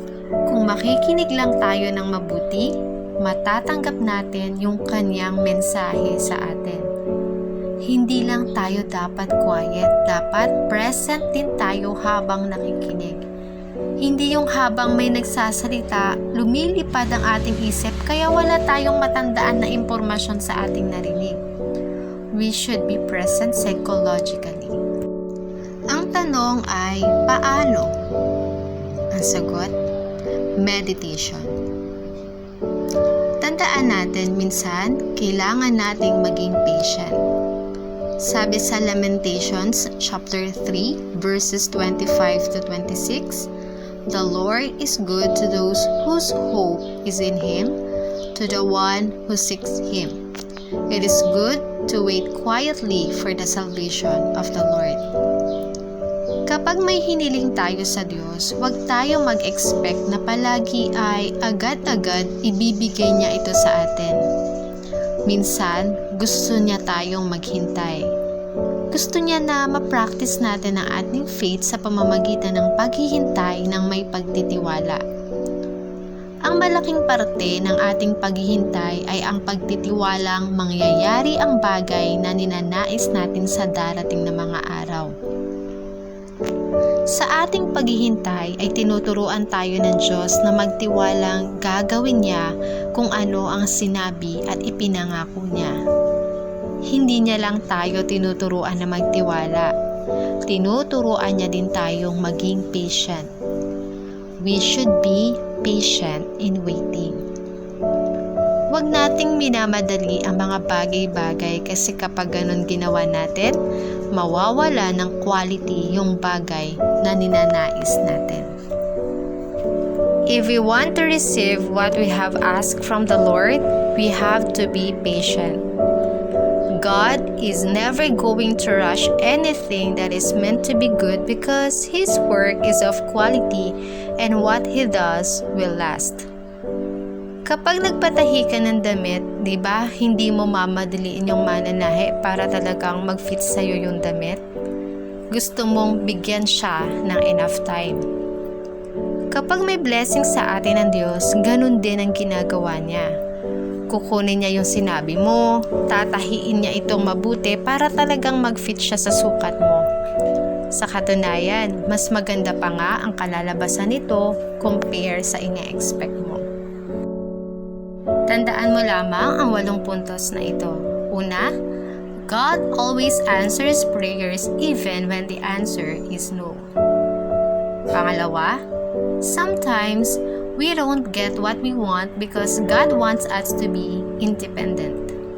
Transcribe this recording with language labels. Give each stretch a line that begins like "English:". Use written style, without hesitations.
Filipino: Kung makikinig lang tayo ng mabuti, matatanggap natin yung Kanyang mensahe sa atin. Hindi lang tayo dapat quiet, dapat present din tayo habang nakikinig. Hindi yung habang may nagsasalita, lumilipad ang ating isip kaya wala tayong matandaan na impormasyon sa ating narinig.
English: We should be present psychologically.
Filipino: Ang tanong ay, paano? Ang sagot, meditation. Tandaan natin minsan, kailangan nating maging patient. Sabi sa
English: Lamentations chapter 3 verses 25 to 26, the Lord is good to those whose hope is in Him, to the one who seeks Him. It is good to wait quietly for the salvation of the Lord.
Filipino: Kapag may hiniling tayo sa Diyos, huwag tayo mag-expect na palagi ay agad-agad ibibigay niya ito sa atin. Minsan, gusto niya tayong maghintay. Gusto niya na ma-practice natin ang ating faith sa pamamagitan ng paghihintay ng may pagtitiwala. Ang malaking parte ng ating paghihintay ay ang pagtitiwalang mangyayari ang bagay na ninanais natin sa darating na mga araw. Sa ating paghihintay ay tinuturuan tayo ng Diyos na magtiwalang gagawin niya kung ano ang sinabi at ipinangako niya. Hindi niya lang tayo tinuturuan na magtiwala. Tinuturuan niya din tayong maging patient.
English: We should be patient in waiting.
Filipino: Huwag nating minamadali ang mga bagay-bagay kasi kapag ganun ginawa natin, mawawala ng quality yung bagay na ninanais natin.
English: If we want to receive what we have asked from the Lord, we have to be patient. God is never going to rush anything that is meant to be good because His work is of quality and what He does will last.
Filipino: Kapag nagpatahi ka ng damit, di ba, hindi mo mamadaliin yung mananahe para talagang mag-fit sa'yo yung damit? Gusto mong bigyan siya ng enough time. Kapag may blessing sa atin ng Diyos, ganun din ang ginagawa niya. Kukunin niya yung sinabi mo, tatahiin niya itong mabuti para talagang mag-fit siya sa sukat mo. Sa katunayan, mas maganda pa nga ang kalalabasan nito compare sa ina-expect mo. Tandaan mo lamang ang 8 puntos na ito. Una,
English: God always answers prayers even when the answer is no.
Filipino: Pangalawa,
English: sometimes we don't get what we want because God wants us to be independent.